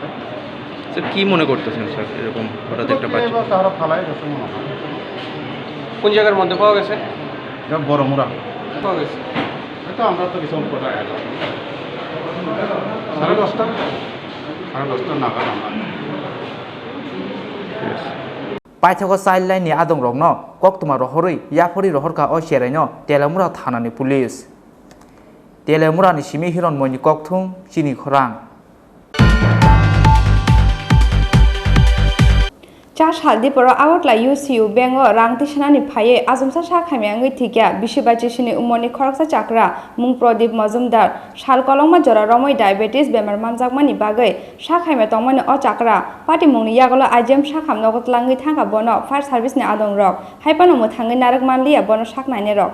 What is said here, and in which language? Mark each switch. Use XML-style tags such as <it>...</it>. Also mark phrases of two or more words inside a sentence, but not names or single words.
<bn>স্যার কি মনে করতেছেন স্যার এরকম হঠাৎ একটা বাচ্চা? তারা ফালাই গেছে মনে হয়। কোন জায়গার মধ্যে পাওয়া গেছে? বড়মুড়া পাওয়া গেছে। তো আমরা তো কিছু কোথায় এলাম 10:30 নাগাদ আমরা।</bn> <trp>পাইথাগো চাইল্ড লাইননি আদং রংনো কক্তমা রহরই ইয়াফরি রহরকা অসেরাইনো তেলামুরা থানানি পুলিশ। তেলামুরানি সিমি হিরণময়নি ককথুম চিনি খরাং। Cha saldi poro awatla UCU bengo rang tisnani phaye azumsa sa khamyangai thikya bishibachi sini umoni khoroksa chakra mung Pradip Majumdar sal kolongma jora romoi diabetes bemar manjakmani bagai sa khaime tongmani o chakra pati mungni yagolo IGM sa khamnogot langai thanga bono</trp> <en>fire service</en> <trp>ni adong rok haipano muthangai narak manliya bono saknaine rok</trp>